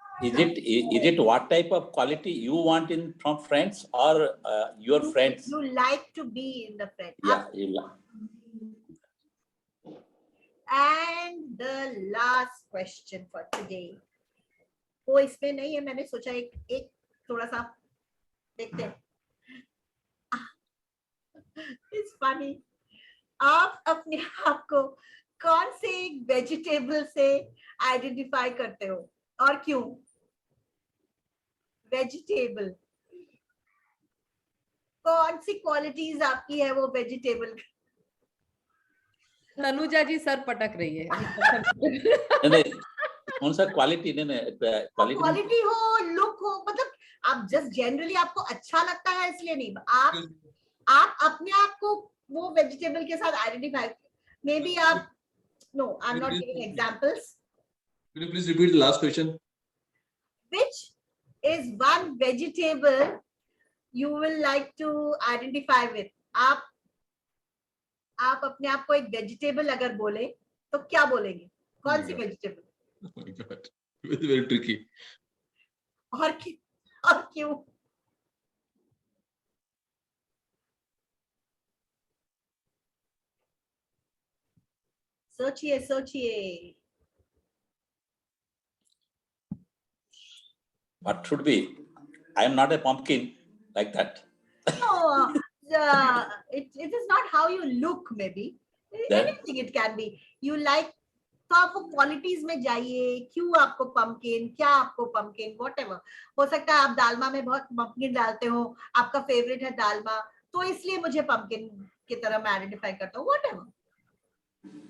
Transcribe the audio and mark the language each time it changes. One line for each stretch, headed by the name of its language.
English: is it what type of quality you want in from friends or your friends? You like to be in the friend. Yeah, you like. And the last question for today.
Hindi: वो इसमें नहीं है, मैंने सोचा एक थोड़ा सा देखते हैं.
English: It's funny.
Hindi: आप अपने आप को कौन से एक वेजिटेबल से आइडेंटिफाई करते हो और क्यों? वेजिटेबल, कौन सी क्वालिटीज आपकी है वो वेजिटेबल? तनुजा जी सर पटक रही है. नहीं, कौन सा क्वालिटी? नहीं क्वालिटी हो, लुक हो, मतलब आप जस्ट जनरली आपको अच्छा लगता है इसलिए नहीं, आप अपने आप को वो वेजिटेबल के साथ आइडेंटिफाई, मे बी आप,
English: No I am not giving examples. Could you please repeat the last question? Which is one vegetable you will like to identify with?
Hindi: आप अपने आप को एक वेजिटेबल अगर बोले तो क्या बोलेंगे? कौन सी vegetable?
English: Oh my God, very, very tricky.
Hindi: और क्यों? सोचिए.
English: What should be? I am not a pumpkin like that. No, it is not how you look, maybe. Then- Anything it can be. You like,
Hindi: तो आपको qualities में जाइए, क्यों आपको pumpkin, क्या आपको पंपकिन, व्हाटएवर. हो सकता है आप दालमा में बहुत पंपकिन डालते हो, आपका फेवरेट है दालमा, तो इसलिए मुझे पंपकिन की तरह मैं आइडेंटिफाई करता हूँ, व्हाटएवर.